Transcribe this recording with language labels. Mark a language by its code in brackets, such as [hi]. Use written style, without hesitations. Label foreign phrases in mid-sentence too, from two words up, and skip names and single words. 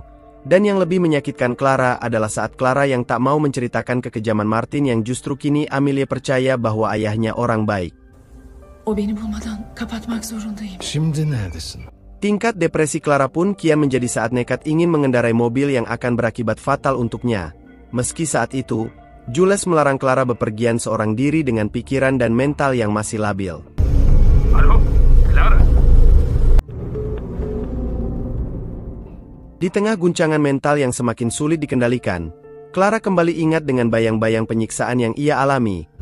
[id] Dan yang lebih menyakitkan Clara adalah saat Clara yang tak mau menceritakan kekejaman Martin yang justru kini Amelie percaya bahwa ayahnya orang baik. [tr] O beni bulmadan kapatmak zorundayım. Şimdi neredesin? [id] Tingkat depresi Clara pun kian menjadi saat nekat ingin mengendarai mobil yang akan berakibat fatal untuknya. Meski saat itu, Jules melarang Clara bepergian seorang diri dengan pikiran dan mental yang masih labil. Halo, Clara. Di tengah guncangan mental yang semakin sulit dikendalikan, Clara kembali ingat dengan bayang-bayang penyiksaan yang ia alami.